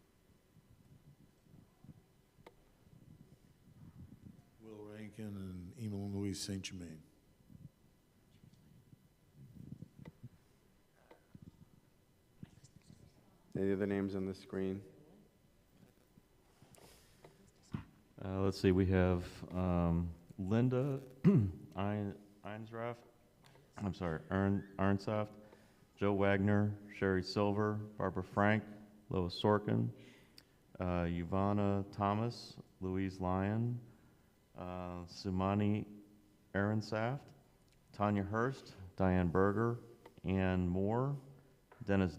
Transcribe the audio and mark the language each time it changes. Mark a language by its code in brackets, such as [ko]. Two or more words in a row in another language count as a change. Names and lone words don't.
[en] Will Rankin and Emil Louise St. Germain. Any other names on the screen? Let's see, we have Linda Einsraff, Arnsaft, Joe Wagner, Sherry Silver, Barbara Frank, Lois Sorkin, Ivana Thomas, Louise Lyon, Sumani Aronsaft, Tanya Hurst, Diane Berger, Ann Moore, Dennis